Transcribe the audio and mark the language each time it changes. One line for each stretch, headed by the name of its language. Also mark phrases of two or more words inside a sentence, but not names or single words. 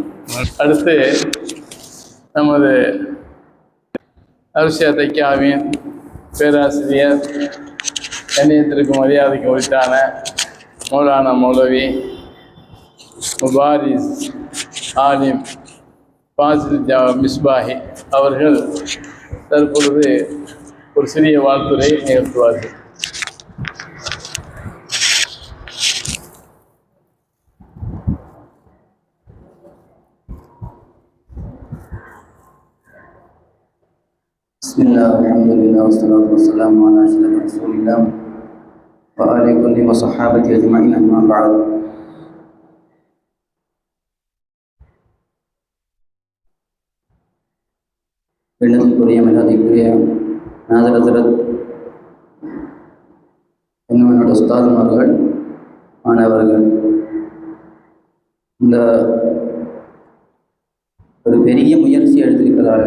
Tamil: அடுத்து நமது அரிசியா தைக்காவின் பேராசிரியர் கண்ணியத்திற்கு மரியாதைக்கு உரித்தான மௌலானா மௌலவி முபாரிஸ் ஆலிம் ஃபாசில் மிஸ்பாஹி அவர்கள் தற்பொழுது ஒரு சிறிய வாழ்த்துரை நிகழ்த்துவார்கள்.
Arabic: بسم الله، الحمد لله، والصلاة والسلام على أشرف رسول الله وعلى كل وصحابة أجمعين، أما بعد.
Tamil: பெண்ணத்துக்குரிய மிகதிக்குரிய நாதரசரத் இன்னும் என்னோட உஸ்தாதுமார்கள் மாணவர்கள் இந்த ஒரு பெரிய முயற்சி எடுத்திருக்கிறார்கள்.